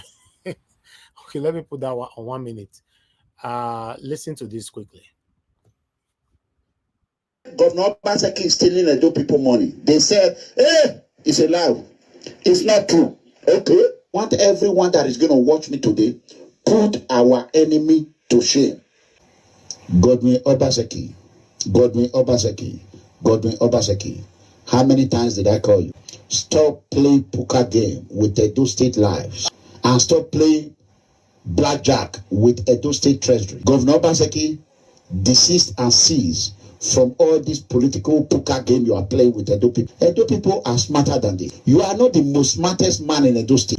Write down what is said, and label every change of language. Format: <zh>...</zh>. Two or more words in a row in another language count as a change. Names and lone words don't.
<en>Okay, let me put that one on 1 minute. Listen to this quickly. Governor Obaseki is stealing Edo people money. They said, hey, it's a lie. It's not true. Okay? Want everyone that is going to watch me today, put our enemy to shame. Godwin Obaseki. Godwin Obaseki. Godwin Obaseki. How many times did I call you? Stop playing poker game with Edo State lives. And stop playing blackjack with Edo State Treasury. Governor Obaseki, desist and cease from all this political poker game you are playing with Edo people. Edo people are smarter than this. You are not the most smartest man in Edo State.</en>